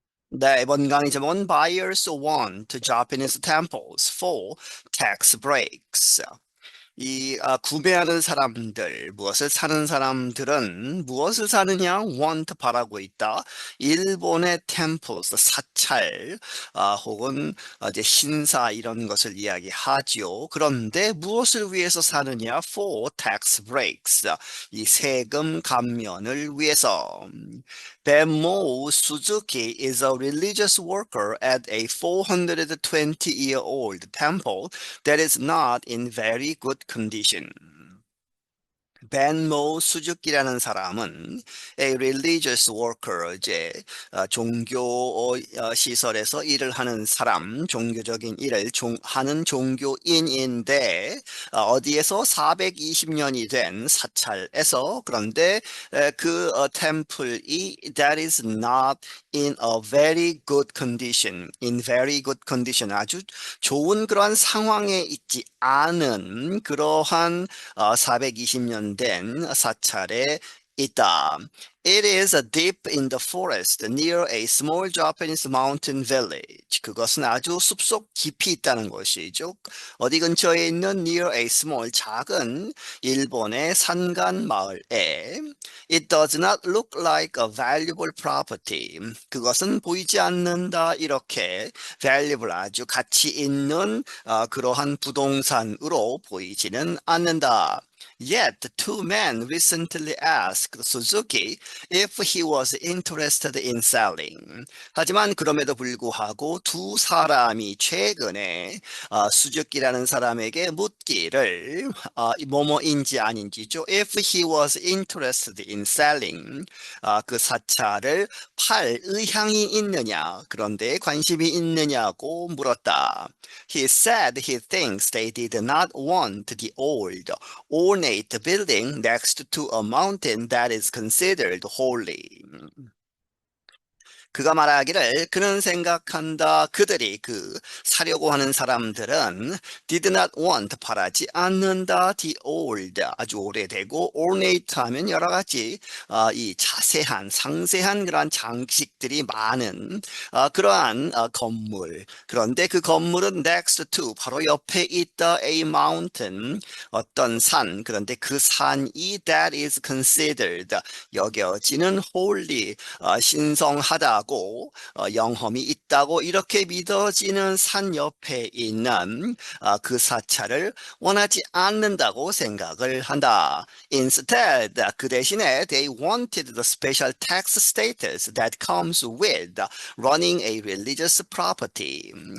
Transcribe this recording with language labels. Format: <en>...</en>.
<ko>네, 이번 강의 제목은</ko> <en>Buyers want Japanese temples for tax breaks.</en> <ko>구매하는 사람들, 무엇을 사는 사람들은 무엇을 사느냐? want 바라고 있다. 일본의 temples, 사찰, 혹은 이제 신사 이런 것을 이야기하죠. 그런데 무엇을 위해서 사느냐?</ko> <en>for tax breaks.</en> <ko>이 세금 감면을 위해서.</ko> <en>Benmo Suzuki is a religious worker at a 420-year-old temple that is not in very good condition.</en> <ko>벤모 수즈키라는 사람은</ko> <en>a religious worker,</en> <ko>이제 종교 시설에서 일을 하는 사람, 종교적인 일을 하는 종교인인데 어디에서 420년이 된 사찰에서 그런데 그 템플이</ko> <en>that is not in a very good condition,</en> <ko>in very good condition, 아주 좋은 그러한 상황에 있지 않은 그러한 420년 된 사찰에 있다.</ko> <en>It is deep in the forest near a small Japanese mountain village.</en> <ko>그것은 아주 숲속 깊이 있다는 것이죠. 어디 근처에 있는</ko> <en>near a small</en> <ko>작은 일본의 산간 마을에</ko> <en>It does not look like a valuable property.</en> <ko>그것은 보이지 않는다. 이렇게 valuable 아주 가치 있는 그러한 부동산으로 보이지는 않는다.</ko> <en>Yet, the two men recently asked Suzuki if he was interested in selling.</en> <ko>하지만 그럼에도 불구하고 두 사람이 최근에 수즈키라는 사람에게 묻기를 뭐뭐인지 아닌지죠.</ko> <en>If he was interested in selling,</en> <ko>그 사찰을 팔 의향이 있느냐, 그런데 관심이 있느냐고 물었다.</ko> <en>He said he thinks they did not want the old, ornate building next to a mountain that is considered holy.</en> <ko>그가 말하기를 그는 생각한다. 그들이 사려고 하는 사람들은</ko> <en>did not want</en> <ko>바라지 않는다.</ko> <en>the old</en> <ko>아주 오래되고 ornate 하면 여러 가지 이 자세한 상세한 그러한 장식들이 많은 그러한 건물. 그런데 그 건물은 next to 바로 옆에 있다.</ko> <en>a mountain</en> <ko>어떤 산. 그런데 그 산이</ko> <en>that is considered</en> <ko>여겨지는 holy 신성하다고 영험이 있다고 이렇게 믿어지는 산 옆에 있는 그 사찰을 원하지 않는다고 생각을 한다.</ko> <en>Instead,</en> <ko>그 대신에</ko> <en>they wanted the special tax status that comes with running a religious property.</en>